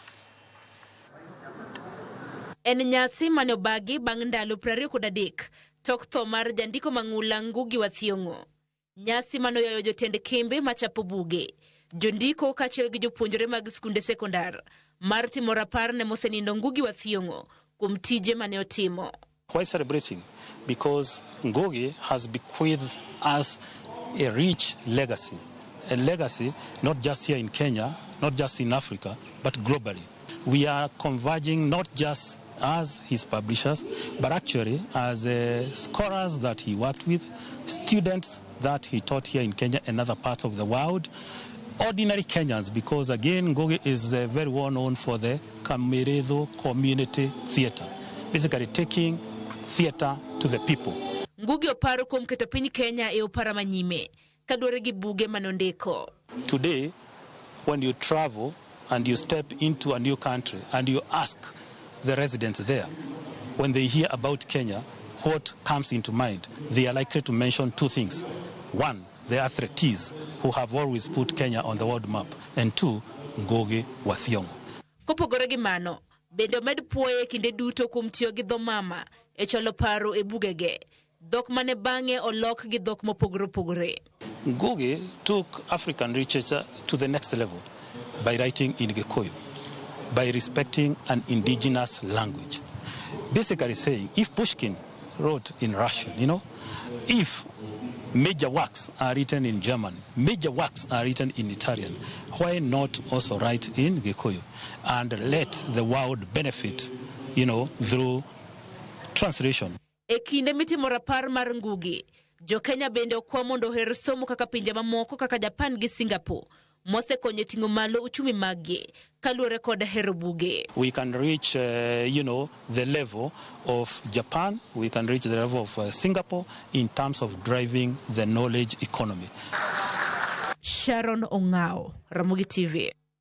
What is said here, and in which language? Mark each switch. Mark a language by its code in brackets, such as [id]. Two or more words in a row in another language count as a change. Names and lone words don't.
[luo] En nyasi mane obagi bang' ndalo 23 tok tho mar jandiko mang'ula Ngugi Wa Thiong'o. Nyasi mane oyayo jotend kembe machapo buge, jondiko kaachiel gi jopuonjre mag skunde sekondar mar timo rapar ne mosenindo Ngugi Wa Thiong'o kuom tije mane otimo. [en] Why celebrating? Because Ngugi has bequeathed us a rich legacy. A legacy not just here in Kenya, not just in Africa, but globally. We are converging not just as his publishers, but actually as scholars that he worked with, students that he taught here in Kenya and other parts of the world, ordinary Kenyans, because again, Ngugi is very well known for the Kameredo community theatre, basically taking theatre to the people. [luo] Ngugi oparo kuom keto piny Kenya e opara manyime kaluwore gi buge manondiko. [en] Today, when you travel and you step into a new country and you ask the residents there, when they hear about Kenya, what comes into mind? They are likely to mention two things. One, the athletes who have always put Kenya on the world map. And two, Ngugi Wa Thiong'o. [luo] Kopogore gi mano, bende omed puoye kinde duto kuom tiyo gi dho mama e cholo paro e bugege, dhok mane bang'e olok gi dhok mopogore opogore. [en] Ngugi took African literature to the next level by writing in Gikuyu, by respecting an indigenous language. Basically saying, if Pushkin wrote in Russian, if major works are written in German, major works are written in Italian, why not also write in Gikuyu and let the world benefit, through translation? [luo] E kinde mitimo rapar mar Ngugi, Jokenya bende okwa mondo oher somo kaka pinje mamoko kaka Japan gi Singapore, mosekonyo ting'o malo uchumi maggi kaluwore kod hero buge. [en] We can reach, the level of Japan, we can reach the level of Singapore in terms of driving the knowledge economy. Sharon Ng'ao, Ramogi TV.